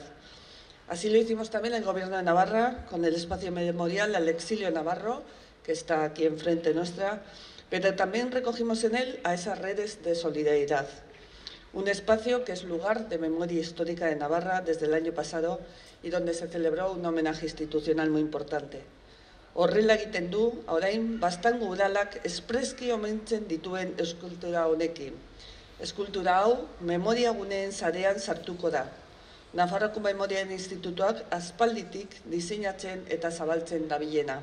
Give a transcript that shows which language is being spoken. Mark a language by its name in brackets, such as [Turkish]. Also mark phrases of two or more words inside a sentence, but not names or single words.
[Spanish] Así lo hicimos también el Gobierno de Navarra con el espacio memorial al exilio navarro, que está aquí enfrente nuestra, pero también recogimos en él a esas redes de solidaridad. Un espacio que es lugar de memoria histórica de Navarra desde el año pasado y donde se celebró un homenaje institucional muy importante. [Basque] Horrela egiten du, orain, Baztango udalak espreski omentzen dituen eskultura honekin. Eskultura hau, memoria guneen sarean sartuko da. Nafarroko Memoriaren Institutuak aspalditik diseinatzen eta zabaltzen dabilena.